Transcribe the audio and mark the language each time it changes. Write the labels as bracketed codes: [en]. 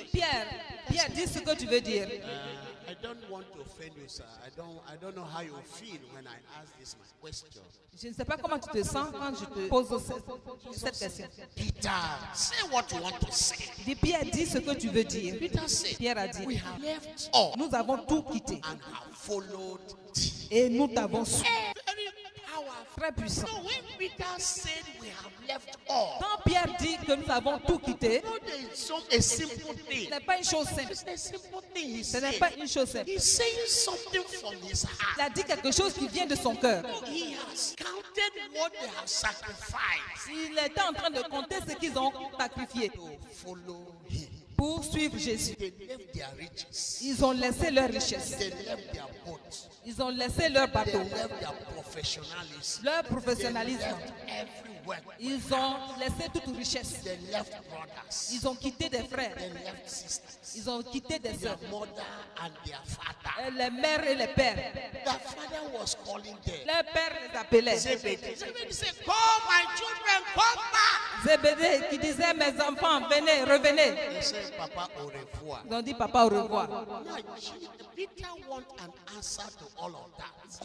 [fr] Pierre, dis ce que tu veux dire. [en] I don't want to offend you, sir. I don't know how you feel when I ask this my question. [fr] Je ne sais pas comment tu te sens quand je te pose cette question. [en] Peter, say what you want to say. [fr] Dis Pierre, dis ce que tu veux dire. [en] Peter said, [fr] Pierre a dit, [en] we have left all [fr] nous avons tout quitté [en] and have followed thee. [fr] et nous t'avons suivi. [en] Very powerful. [fr] Très puissant. [en] So when Peter said we have left all, [fr] Quand Pierre dit que nous avons tout quitté, [en] no, there is a simple thing. [fr] ce n'est pas une chose simple. [en] It's a simple thing he [fr] Ce n'est [en] said. [fr] pas une chose simple. [en] He's saying something from his heart. [fr] Il a dit quelque chose qui vient de son cœur. [en] He has counted what they have sacrificed [fr] Il était en train de compter ce qu'ils ont sacrifié [en] to follow him. [fr] pour suivre Jésus. [en] They left their riches. [fr] Ils ont laissé leur richesse. [en] They left their boats. [fr] Ils ont laissé leur [en] They [fr] bateau, [en] left their professionalism. [fr] leur [en] They [fr] professionnalisme. [en] left everywhere. [fr] Ils ont laissé toute richesse. [en] They left brothers. [fr] Ils ont quitté des frères. [en] They left sisters. [fr] Ils ont quitté des [en] Their [fr] sœurs. [en] mother and their father. [fr] Les mères et les pères. [en] Their father was calling them. [fr] Les pères les appelaient. [en] Zebedee said, come, my children, come back. [fr] Zébédée qui disait, mes enfants, venez, revenez. [en] They said, Papa, [fr] au revoir. Ils ont dit, papa, au revoir. [en] Now, Peter wants an answer to all of that.